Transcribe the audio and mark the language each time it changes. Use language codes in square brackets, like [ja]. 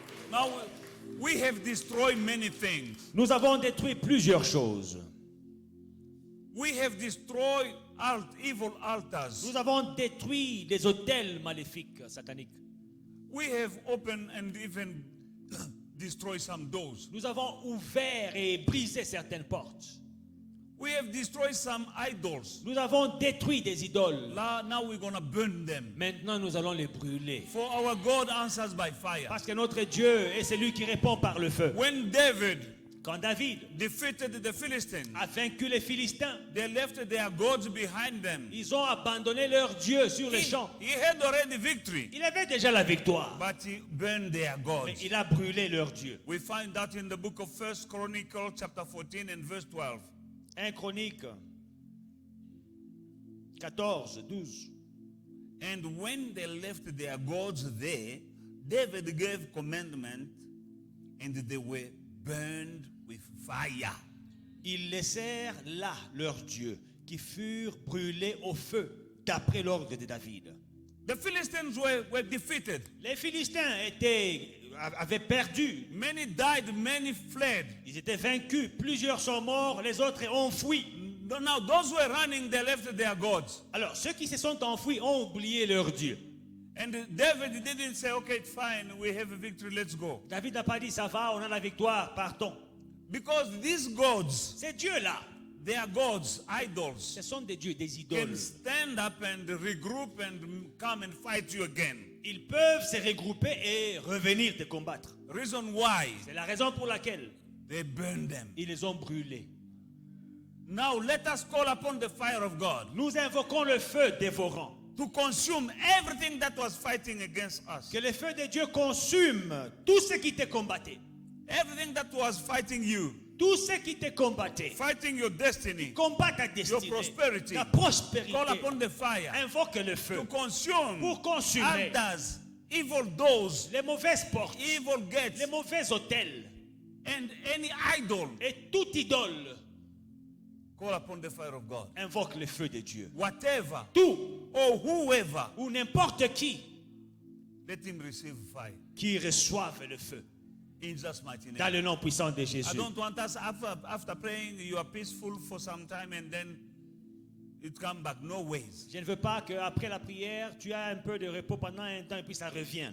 [en] Now we have destroyed many things. [fr] Nous avons détruit plusieurs choses. [en] We have destroyed evil altars. [fr] Nous avons détruit des autels maléfiques, sataniques. [en] We have opened and even destroyed some doors. [fr] Nous avons ouvert et brisé certaines portes. [en] We have destroyed some idols. [fr] Nous avons détruit des idoles. [en] Now we're going to burn them. [fr] Maintenant, nous allons les brûler. [en] For our God answers by fire. [fr] Parce que notre Dieu est celui qui répond par le feu. [en] When David [fr] Quand David [en] defeated the Philistines, [fr] a vaincu les Philistins, [en] they left their gods behind them. [fr] ils ont abandonné leur Dieu sur les champs. [en] He had already victory, [fr] Il avait déjà la victoire, [en] but he burned their [fr] mais [en] gods. [fr] il a brûlé leur Dieu. [en] We find that in the book of 1 Chronicles chapter 14 and verse 12. [fr] 1 Chronique 14, 12. [en] And when they left their gods there, David gave commandment, and they were burned with fire. [fr] Ils laissèrent là leurs dieux, qui furent brûlés au feu, d'après l'ordre de David. [en] The Philistines were defeated. [fr] Les Philistins avaient perdu. [en] Many died, many fled. [fr] Ils étaient vaincus. Plusieurs sont morts, les autres ont fui. [en] Now those who were running, they left their gods. [fr] Alors, ceux qui se sont enfuis ont oublié leur Dieu. [en] And David didn't say, okay, it's fine, we have a victory, let's go. [fr] David n'a pas dit, ça va, on a la victoire, partons. [en] Because these gods, [fr] Ces dieux-là, [en] their gods, idols, [fr] ce sont des dieux, des [en] can [fr] idoles. [en] stand up and regroup and come and fight you again. [fr] Ils peuvent se regrouper et revenir te combattre. [en] Reason why? [fr] C'est la raison pour laquelle [en] They burned them. [fr] ils les ont brûlés. [en] Now let us call upon the fire of God [fr] Nous invoquons le feu dévorant. [en] to consume everything that was fighting against us. [fr] Que le feu de Dieu consume tout ce qui te combattait. [en] Everything that was fighting you, [fr] Tout ce qui te combattait. [en] fighting your destiny, [fr] Combat ta destinée. [en] your prosperity. [fr] Ta prospérité. [en] Call upon the fire [fr] Invoque le feu. [en] to consume [fr] Pour consumer [en] altars, evil doors, [fr] les mauvaises portes, [en] evil gates, [fr] les mauvais hôtels [en] and any idol. [fr] et toute idole. [en] Call upon the fire of God. [fr] Invoque le feu de Dieu. [en] Whatever [fr] Tout [en] or whoever, [fr] ou n'importe qui [en] let him receive fire. [fr] qui reçoive le feu. [en] In Jesus' mighty [fr] Dans [en] name. [fr] le nom puissant de [en] I [fr] Jésus. [en] don't want us after praying, you are peaceful for some time and then it come back. No ways. [fr] Je ne veux pas qu'après la prière, tu as un peu de repos pendant un temps et puis ça revient.